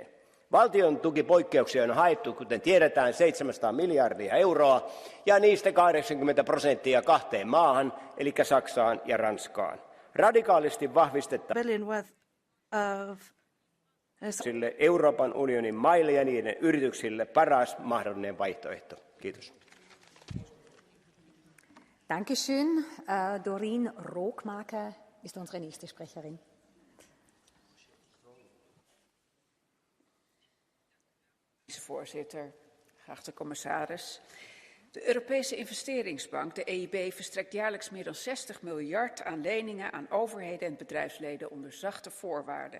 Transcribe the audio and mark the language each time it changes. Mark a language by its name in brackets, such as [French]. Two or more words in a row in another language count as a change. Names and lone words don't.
[Finnish] Valtion tukipoikkeuksia on haettu, kuten tiedetään, 700 miljardia euroa, ja niistä 80% kahteen maahan, eli Saksaan ja Ranskaan. Radikaalisti vahvistetaan sille Euroopan unionin maille ja niiden yrityksille paras mahdollinen vaihtoehto. Kiitos. [German] Dankeschön. Doreen Rookmaker ist unsere nächste Sprecherin. [Dutch] Voorzitter, geachte commissaris. De Europese Investeringsbank, de EIB, verstrekt jaarlijks meer dan 60 miljard aan leningen aan overheden en bedrijfsleden onder zachte voorwaarden.